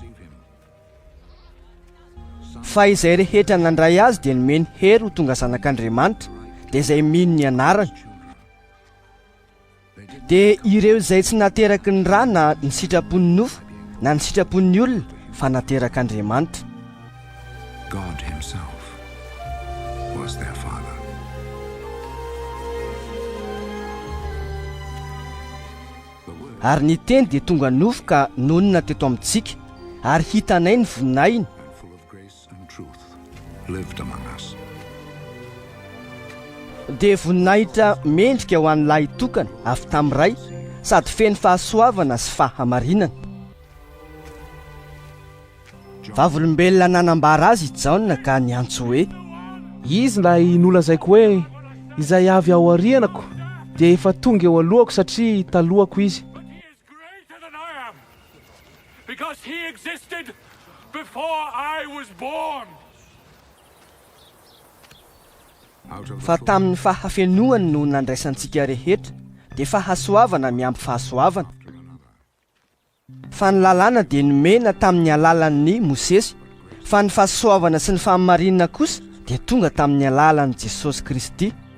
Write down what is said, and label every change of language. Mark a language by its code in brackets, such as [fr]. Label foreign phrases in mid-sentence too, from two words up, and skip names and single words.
[mg] Fa izay rehetra nandray azy dia nomeny hery ho tonga zanak'Andriamanitra, dia izay mino ny anarany. Dia ireo izay tsy nateraky ny ra na ny sitrapon'ny nofo na ny sitrapon'ny olona, fa naterak'Andriamanitra. [en] God himself was their father. [mg] Ary ny teny dia tonga nofo ka nonina teto amintsika, ary hitanay ny voninahiny. [en] Full of grace and truth lived among us. [mg] Dia voninahitra mendrika ho an'ny lahy tokana avy tamin'iray, sady feno fahasoavana sy fahamarinana. Vavolombelona nanambara azy Jaona ka niantso hoe, izy ilay nolazaiko hoe izay avy ao arianako dia efa tonga eo alohako satria talohako izy. [en] Because he existed before I was born. [mg] Fa tamin'ny fahafenoany no nandraisantsika rehetra, dia fahasoavana miampy fahasoavana. Fa ny lalàna dia nomena tamin'ny alalan'ny Mosesy, fa ny fahasoavana sy ny fahamarinana kosa dia tonga tamin'ny alalan'i Jesosy Kristy.